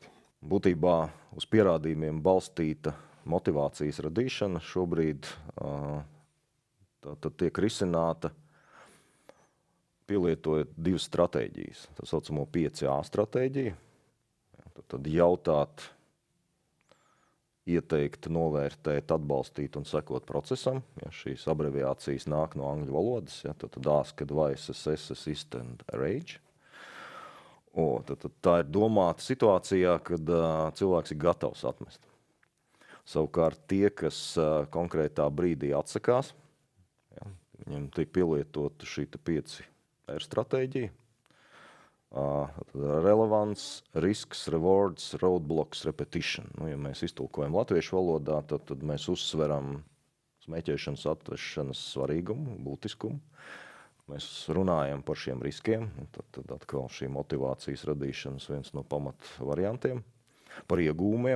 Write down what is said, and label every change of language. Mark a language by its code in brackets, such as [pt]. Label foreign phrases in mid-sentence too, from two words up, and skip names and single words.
[lv] Būtībā uz pierādījumiem balstīta motivācijas radīšana šobrīd tad tiek risināta pielietojot divas stratēģijas. Tā saucamo 5A stratēģiju. Tad jautāt, ieteikt, novērtēt, atbalstīt un sekot procesam. Ja šīs abreviācijas nāk no angļu valodas, tad [en] ask, advice, assess, assist and arrange. [lv] Tad tā ir domāta situācijā, kad cilvēks ir gatavs atmest. Savukārt tie, kas konkrētā brīdī atsakās, viņiem tiek pielietota šī 5R stratēģija. [en] Relevance, risks, rewards, roadblocks, repetition. [lv] Ja mēs iztulkojam latviešu valodā, tad mēs uzsveram smēķēšanas atvešanas svarīgumu, būtiskumu. Mēs runājam par šiem riskiem, tad atkal šī motivācijas radīšanas viens no pamat variantiem. Par iegūmiem.